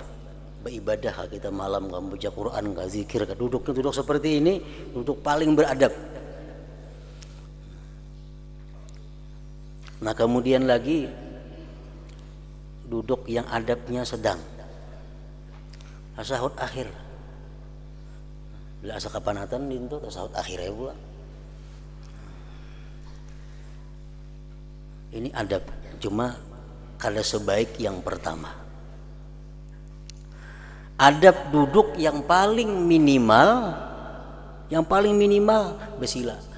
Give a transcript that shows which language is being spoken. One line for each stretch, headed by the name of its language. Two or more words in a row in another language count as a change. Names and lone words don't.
Indonesian: Beribadah kita malam, kamu baca Quran, kamu zikir, duduk seperti ini, duduk paling beradab. Nah, kemudian lagi duduk yang adabnya sedang, tasyahud akhir.
Banjar: Bila asa kapanatan itu tasyahud akhirnya pula. Ini adab, cuma kada sebaik yang pertama.
Indonesian: Adab duduk yang paling minimal bersila.